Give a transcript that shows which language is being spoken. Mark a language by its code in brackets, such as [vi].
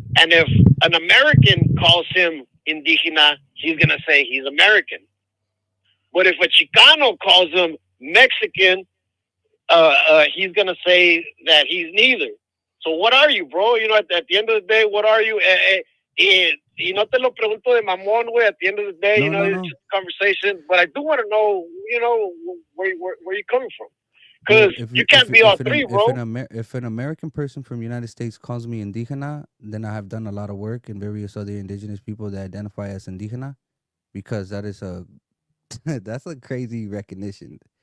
[en] And if an American calls him Indigena, he's gonna say he's American. But if a Chicano calls him Mexican, he's gonna say that he's neither. So what are you, bro? At the end of the day, what are you? [es] Y no te lo pregunto de mamón, güey. [en] At the end of the day, it's just a conversation. But I do want to know, where you're coming from. Because you can't be all three, bro. If an American person from the United States calls me Indigena, then I have done a lot of work in various other indigenous people that identify as Indigena, because that is that's a crazy recognition.